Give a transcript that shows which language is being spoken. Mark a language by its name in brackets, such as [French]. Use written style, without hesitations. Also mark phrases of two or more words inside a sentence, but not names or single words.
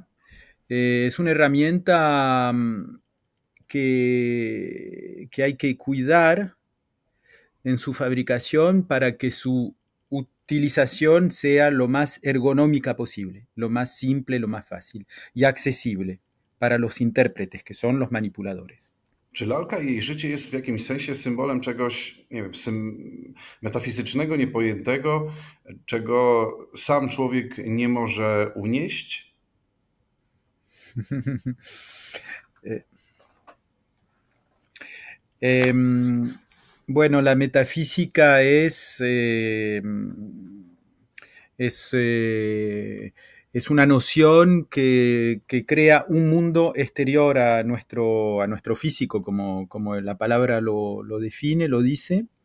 [Spanish] Es una herramienta que hay que cuidar en su fabricación para que su utilización sea lo más ergonómica posible, lo más simple, lo más fácil y accesible para los intérpretes, que son los manipuladores. [Polish] Czy lalka i jej życie jest w jakimś sensie symbolem czegoś, nie wiem, metafizycznego, niepojętego, czego sam człowiek nie może unieść? [Spanish] Bueno, la metafísica es una noción que crea un mundo exterior a nuestro físico, como la palabra lo define, lo dice,